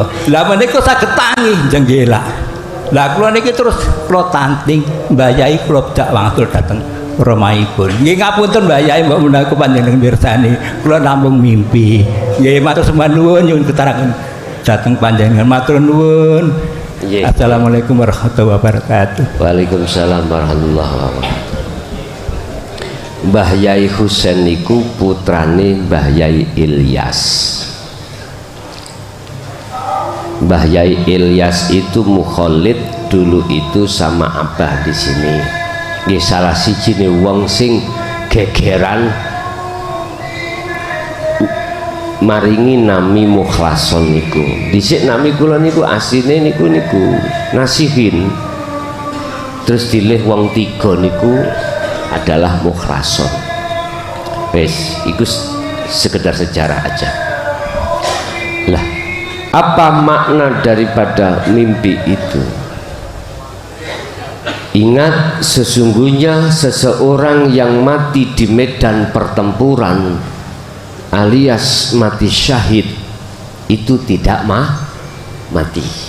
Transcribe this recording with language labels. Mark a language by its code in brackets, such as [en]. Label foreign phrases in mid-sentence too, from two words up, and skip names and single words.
[jv] Lah menika saged tangi jenggela. Lah kula niki terus kula tanting Mbah Yai kula dak wangsul dateng romahipun. Nggih ngapunten Mbah Yai mbok menawi panjenengan mirsani kula namung mimpi. Nggih matur sembah nuwun nyuwun ketaraken dateng panjenengan matur nuwun. [ar] السلام عليكم ورحمة الله وبركاته. وعليكم السلام ورحمة الله وبركاته. [jv] Mbah Yai Husain niku putrane Mbah Yai Ilyas. [id] Mbah Yai Ilyas itu mukholid dulu itu sama Abah di sini. [jv] Nggih salah siji wong sing gegeran maringi nami mukhlason niku. Dhisik nami kula niku asline niku Nasihin. Terus dilih wong tiga niku adalah mukhlason. Wes, iku sekedar sejarah aja. [id] Lah, apa makna daripada mimpi itu? Ingat, sesungguhnya seseorang yang mati di medan pertempuran alias mati syahid itu tidak mati.